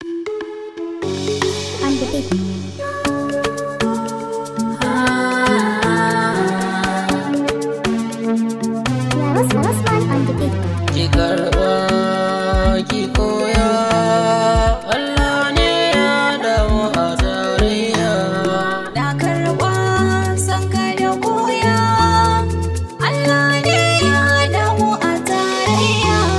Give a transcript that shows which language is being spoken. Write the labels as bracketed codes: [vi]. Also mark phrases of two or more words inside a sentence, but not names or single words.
[en] On the beat. Yeah, Ros-, Rosman on the beat. [ha] Ki karɓa, ki koya, Allah ne ya haɗa mu a tarayya. Na karɓa, san ka da koya, Allah ne ya haɗa mu a tarayya.